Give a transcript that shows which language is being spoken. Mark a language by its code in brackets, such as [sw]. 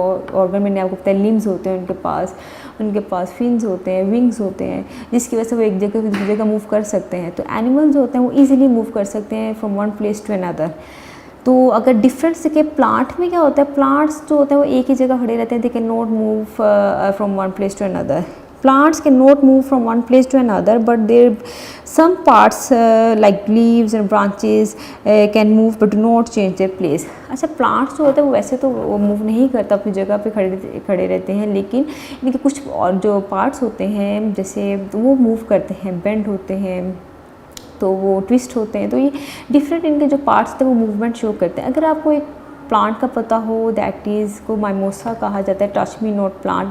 [ur] وہ آرگن میں نے آپ کو بتایا لمبز ہوتے ہیں ان کے پاس فنز ہوتے ہیں، ونگز ہوتے ہیں، جس کی وجہ سے وہ ایک جگہ سے دوسری جگہ موو کر سکتے ہیں. تو اینیملز جو ہوتے ہیں وہ ایزیلی موو کر سکتے ہیں [en] From one place to another. [ur] تو اگر ڈفرینس کہ پلانٹ میں کیا ہوتا ہے، پلانٹس جو ہوتے ہیں وہ ایک ہی جگہ کھڑے رہتے ہیں. [en] They can not move from one place to another. Plants can not move from one place to another, but there some parts like leaves and branches can move but do not change their place. [ur] اچھا، plants جو ہوتے ہیں وہ ویسے تو وہ move نہیں کرتا، اپنی جگہ پہ کھڑے رہتے ہیں، لیکن ان کے کچھ اور جو پارٹس ہوتے ہیں جیسے وہ موو کرتے ہیں، بینڈ ہوتے ہیں، تو وہ ٹوسٹ ہوتے ہیں. تو یہ ڈفرینٹ ان کے جو پارٹس ہوتے ہیں وہ موومنٹ شو کرتے ہیں. اگر آپ کو ایک پلانٹ کا پتہ ہو، دیٹ از کو مائموسا کہا جاتا ہے، ٹچ می نوٹ پلانٹ.